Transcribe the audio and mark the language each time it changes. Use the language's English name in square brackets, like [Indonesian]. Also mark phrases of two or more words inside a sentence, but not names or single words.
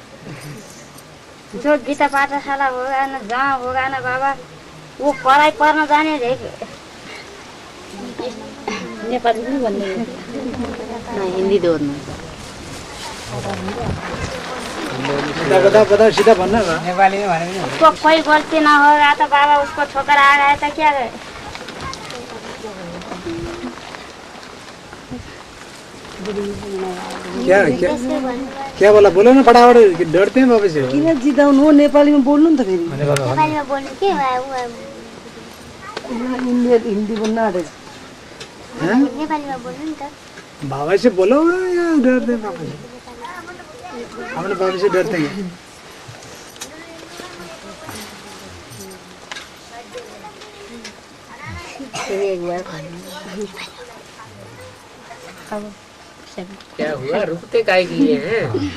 [Hindi] जो गीता पाठशाला होगा ना, जहाँ होगा ना बाबा, वो पढ़ाई पढ़ना जाने नेपाली नहीं भन्ने हिंदी दोनों। बताओ सीधा बनना ना। नेपाली में [Nepali] भने पनि हुन्छ। [Hindi] उसको कोई गलती ना होगा तो बाबा उसको ठोकर आ गया तो क्या करे? क्या बोला? बोलो ना फटाफट, कि डरते हैं बाबा से। [Nepali] किन जिताउनु हो? नेपालीमा बोल्नु नि त फेरि। [Hindi] नेपाली में बोलने के [Nepali] हिन्दी बोल्न आँटेछ। [Hindi] हैं? नेपाली में बोलने [Nepali] नि त। [Hindi] बाबा से बोलो या डरते हैं बाबा से? हमने बाबा से डरते हैं। एक बार क्या हुआ, रुकते काहे के लिए हैं?